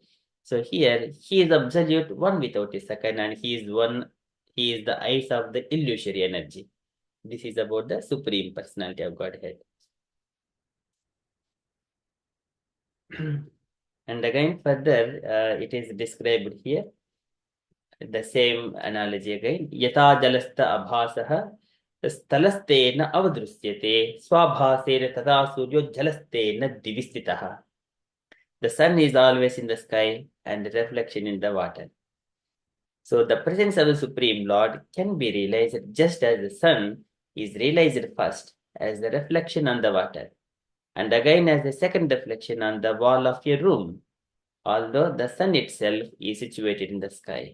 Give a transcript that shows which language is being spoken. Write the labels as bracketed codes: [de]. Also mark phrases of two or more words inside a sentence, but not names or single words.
[en] So here, he is absolute, one without a second, and he is one, he is the eyes of the illusory energy. This is about the Supreme Personality of Godhead. And again, further, it is described here, the same analogy again. [sa] Yata jalasta abhasaha stalastena avadrusyate swabhasena tata suryo jalastena divistitaha. [en] The sun is always in the sky and the reflection in the water. So the presence of the Supreme Lord can be realized just as the sun is realized first as the reflection on the water, and again as the second reflection on the wall of your room, although the sun itself is situated in the sky.